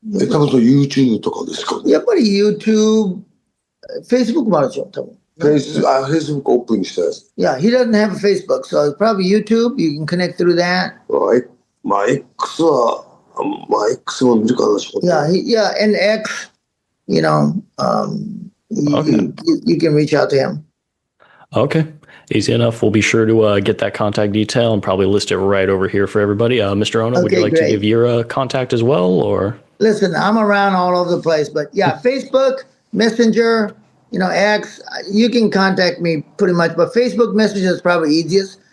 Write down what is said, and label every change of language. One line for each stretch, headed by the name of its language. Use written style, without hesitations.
Japanese: 多分そう YouTube とかですかね。やっぱり YouTube、Facebook もあるでしょ、多分。 Facebook オープンにしたやつ。
English: Yeah, he doesn't have a Facebook, so it's probably YouTube. You can connect through that.
Japanese: まあ X は、X も見るかな、
English: Yeah, and X, you know, you can reach out to him. Okay. Easy enough. We'll be sure to get that contact detail and probably list it right over here for everybody. Mr. Ono, would you like to give your contact as well, or? Listen, I'm around all over the place, but yeah, Facebook, Messenger, you know, X, you can contact me pretty much, but Facebook Messenger is probably easiest.